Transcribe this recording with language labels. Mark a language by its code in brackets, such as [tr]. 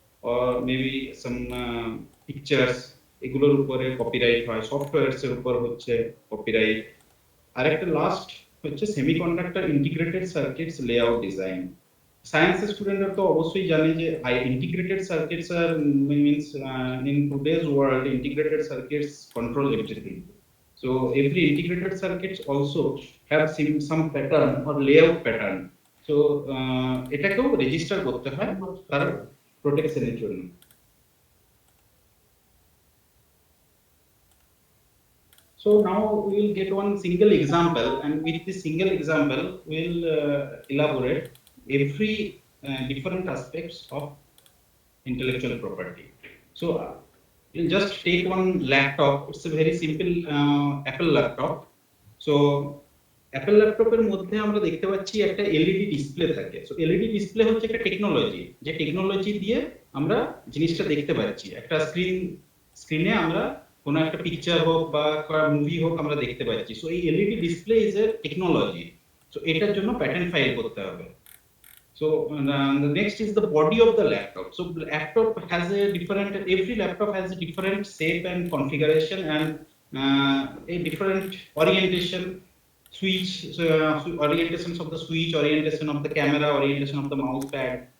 [en] or maybe some pictures, [bn] এগুলোর উপরে copyright হয়, সফটওয়্যারস এর উপর হচ্ছে কপিরাইট। আরেকটা লাস্ট হচ্ছে semiconductor integrated circuits layout design. সায়েন্সের স্টুডেন্টরা তো অবশ্যই জানে যে [en] Integrated circuits আর means in today's world integrated circuits control everything. So every integrated circuits also have some pattern or layout pattern. [bn] So এটাকেও রেজিস্টার করতে হয় তার প্রোটেকশনের জন্য। [en] So now we will get one single example, and with this single example we will elaborate every different aspects of intellectual property. So we'll just take one laptop. It's a very simple Apple laptop. [bn] So Apple laptop এর মধ্যে আমরা দেখতে পাচ্ছি একটা LED display থাকে। So LED display হচ্ছে একটা technology, যে টেকনোলজি দিয়ে আমরা জিনিসটা দেখতে পাচ্ছি। একটা স্ক্রিনে আমরা কোনো একটা পিকচার হোক বা মুভি হোক আমরা দেখতে পাচ্ছি। সো এই LED display [en] Is a technology. [bn] So এটার জন্য প্যাটেন্ট ফাইল করতে হবে। [en] So the next is the body of the laptop. So laptop has a different, every laptop has a different shape and configuration and a different orientation, switch, orientations of the switch, orientation of the camera, orientation of the mouse pad.